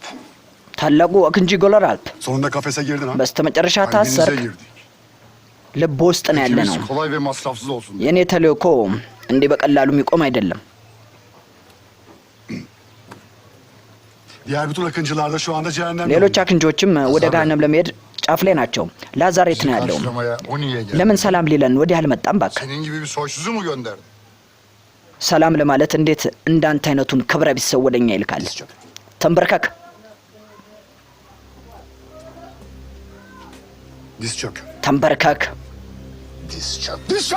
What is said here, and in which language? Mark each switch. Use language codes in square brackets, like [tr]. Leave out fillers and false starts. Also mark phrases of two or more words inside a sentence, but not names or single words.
[am] ታላቁ አክንጂ ጎለር አልፕ [tr] Sonunda kafese girdin ha? [am] በስተመጨረሻ [tr] Kalbinize [am] ታሰርክ። [tr] girdik. [am] ልብ ውስጥ ነው ያለ ነው። [tr] İşimiz kolay ve masrafsız olsun. [am] የኔ ተልእኮ እንዲህ በቀላሉ የሚቆም አይደለም። [tr] Diğer bütün akıncılar da şu anda cehennemde. [am] ሌሎች አክንጆችም ወደ ገሃነም ለመሄድ ጫፍ ላይ ናቸው። ላዛሬት ነው ያለው። [tr] Karşılamaya o niye geldi? [am] ለምን ሰላም ሊለን ወዲህ አልመጣም? እባክህ [tr] Senin gibi bir soysuzu mu gönderdi? [am] ሰላም ለማለት እንዴት እንዳንተ አይነቱን ክብረ ቢስ ሰው ወደኛ ይልካል? [tr] Diz çök. [am] ተንበርከክ፣ [tr] Diz çök. [am] ተንበርከክ፣ [tr] Diz çök. Diz çök.